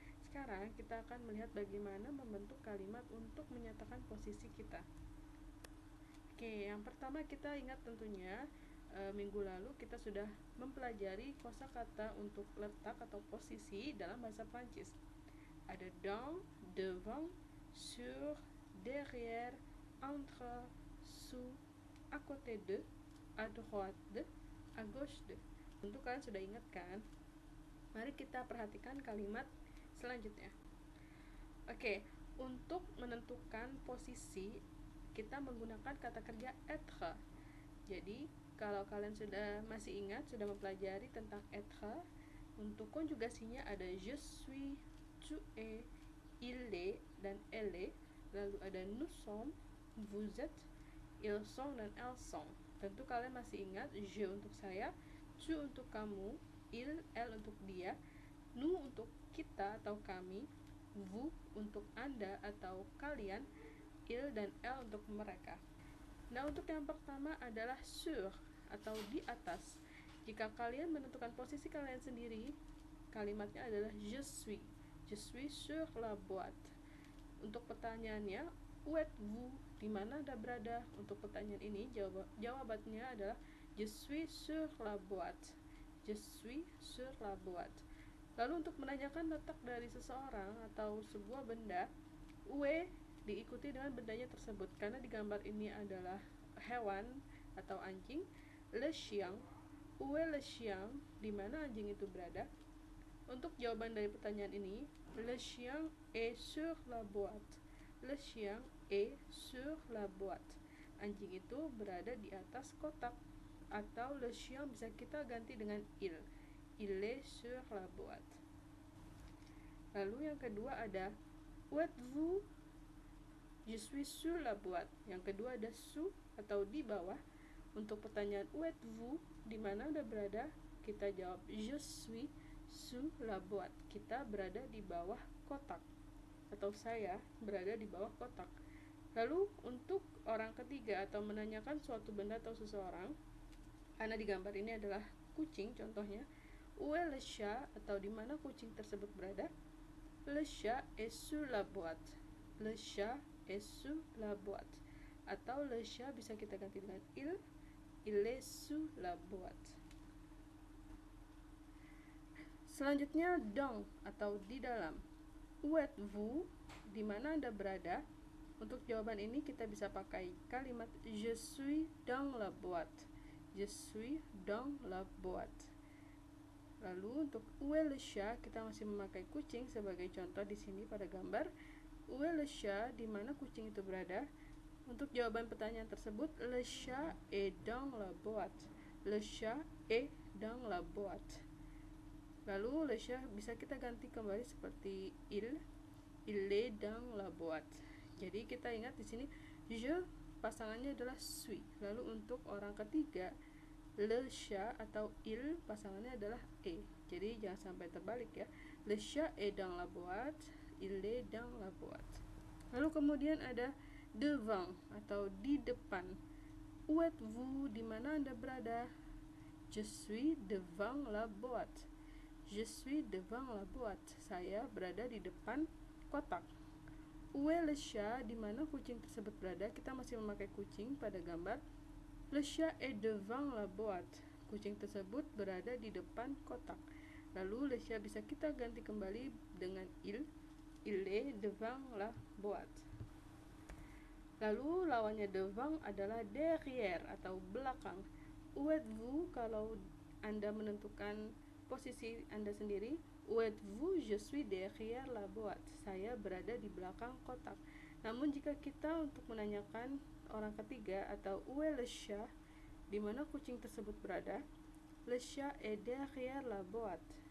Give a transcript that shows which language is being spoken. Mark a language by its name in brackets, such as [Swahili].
[Indonesian] Sekarang kita akan melihat bagaimana membentuk kalimat untuk menyatakan posisi kita. Oke, yang pertama kita ingat tentunya minggu lalu kita sudah mempelajari kosakata untuk letak atau posisi dalam bahasa Prancis. [French] Ada dans, devant, sur, derrière, entre, sous, à côté de, à droite de, à gauche de. [Indonesian] Tentu kalian sudah ingat kan? Mari kita perhatikan kalimat selanjutnya. Oke, untuk menentukan posisi kita menggunakan kata kerja être. Jadi kalau kalian masih ingat, sudah mempelajari tentang être, untuk konjugasinya ada [French] je suis, tu es, il est, [Indonesian] dan [French] elle est. [Indonesian] Lalu ada [French] nous sommes, vous êtes, ils sont, [Indonesian] dan [French] elles sont. [Indonesian] Tentu kalian masih ingat, je untuk saya, tu untuk kamu, il, elle untuk dia, nous untuk kita atau kami, vous untuk anda atau kalian, il dan elle untuk mereka. Nah, untuk yang pertama adalah sur atau di atas. Jika kalian menentukan posisi kalian sendiri, kalimatnya adalah [French] je suis sur la boîte. [Indonesian] Untuk pertanyaannya, [French] où êtes-vous? [Indonesian] Di mana Anda berada? Untuk pertanyaan ini jawabannya adalah [French] je suis sur la boîte. Je suis sur la boîte. [Indonesian] Lalu untuk menanyakan letak dari seseorang atau sebuah benda, où diikuti dengan bendanya tersebut, karena di gambar ini adalah hewan atau anjing. [French] Le chien, où est le chien? [Indonesian] Di mana anjing itu berada? Untuk jawaban dari pertanyaan ini, [French] le chien est sur la boîte. Le chien est sur la boîte. [Indonesian] Anjing itu berada di atas kotak. Atau le chien bisa kita ganti dengan il. [French] Il est sur la boîte. [Indonesian] Lalu yang kedua ada [French] où êtes-vous? Je suis sur la boîte. [Indonesian] Yang kedua ada sous atau di bawah. Untuk pertanyaan [French] où êtes-vous? [Indonesian] Di mana Anda berada? Kita jawab [French] je suis sous la boîte. [Indonesian] Kita berada di bawah kotak. Atau saya berada di bawah kotak. Lalu untuk orang ketiga atau menanyakan suatu benda atau seseorang, karena di gambar ini adalah kucing contohnya, [French] où est le chat? [Indonesian] Atau di mana kucing tersebut berada? [French] Le chat est sur la boîte. Le chat est sous la boîte. Atau le chat [Indonesian] bisa kita ganti dengan [French] il est sous la boîte. [Indonesian] Selanjutnya dans atau di dalam. [French] Où êtes-vous? [Indonesian] Di mana Anda berada? Untuk jawaban ini kita bisa pakai kalimat [French] je suis dans la boîte. Je suis dans la boîte. [Indonesian] Lalu untuk où est le chat, kita masih memakai kucing sebagai contoh di sini pada gambar. [French] Où est le chat? [Indonesian] Di mana kucing itu berada? Untuk jawaban pertanyaan tersebut, [French] le chat est dans la boîte. Le chat est dans la boîte. Lalu le chat [Indonesian] bisa kita ganti kembali seperti [French] il est dans la boîte. [Indonesian] Jadi kita ingat di sini je pasangannya adalah suis. Lalu untuk orang ketiga, le chat atau il pasangannya adalah e. Jadi jangan sampai terbalik ya. [French] Le chat est dans la boîte, il est dans la boîte. [Indonesian] Lalu kemudian ada devant atau di depan. [French] Où êtes-vous? [Indonesian] Di mana Anda berada? [French] Je suis devant la boîte. Je suis devant la boîte. [Indonesian] Saya berada di depan kotak. [French] Où est le chat? [Indonesian] Di mana kucing tersebut berada? Kita masih memakai kucing pada gambar. [French] Le chat est devant la boîte. [Indonesian] Kucing tersebut berada di depan kotak. [French] Lalu le chat [Indonesian] bisa kita ganti kembali dengan [French] il est devant la boîte. [Indonesian] Lalu lawannya devant adalah derrière atau belakang. [French] Où êtes-vous? [Indonesian] Kalau Anda menentukan posisi Anda sendiri, [French] où êtes-vous? Je suis derrière la boîte. [Indonesian] Saya berada di belakang kotak. Namun jika kita untuk menanyakan orang ketiga atau [French] où est le chat? [Indonesian] Di mana kucing tersebut berada? [French] Le chat est derrière la boîte.